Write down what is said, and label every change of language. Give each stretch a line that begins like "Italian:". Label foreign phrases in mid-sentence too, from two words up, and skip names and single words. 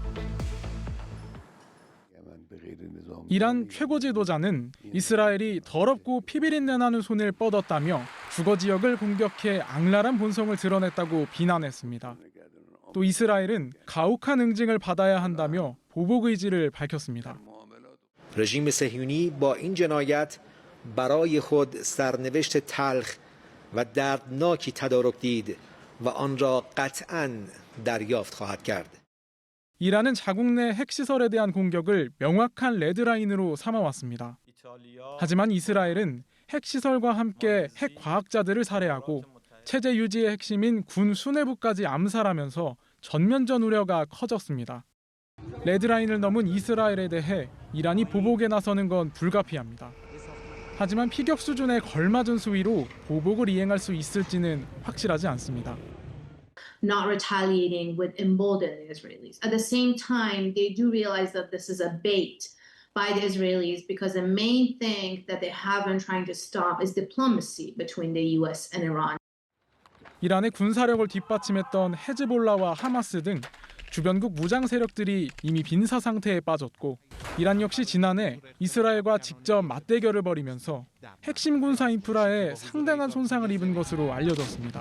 Korean: 이란 최고 지도자는 이스라엘이 더럽고 피비린내 나는 손을 뻗었다며 주거 지역을 공격해 악랄한 본성을 드러냈다고 비난했습니다. 또 이스라엘은 가혹한 응징을 받아야 한다며 보복 의지를 밝혔습니다.
Persian: رژیم صهیونی با این جنایت برای خود سرنوشت تلخ و دردناکی تدارک دید و آن را قطعاً دریافت خواهد کرد.
Korean: 이란은 자국 내 핵시설에 대한 공격을 명확한 레드라인으로 삼아왔습니다. 하지만 이스라엘은 핵시설과 함께 핵 과학자들을 살해하고 체제 유지의 핵심인 군 수뇌부까지 암살하면서 전면전 우려가 커졌습니다. 레드라인을 넘은 이스라엘에 대해 이란이 보복에 나서는 건 불가피합니다. 하지만 피격 수준에 걸맞은 수위로 보복을 이행할 수 있을지는 확실하지 않습니다.
English: Not retaliating would embolden the Israelis. At the same time, they do realize that this is a bait by the Israelis because the main thing that they have been trying to stop is diplomacy between the U.S. and Iran.
Korean: 이란의 군사력을 뒷받침했던 헤즈볼라와 하마스 등 주변국 무장 세력들이 이미 빈사 상태에 빠졌고 이란 역시 지난해 이스라엘과 직접 맞대결을 벌이면서 핵심 군사 인프라에 상당한 손상을 입은 것으로 알려졌습니다.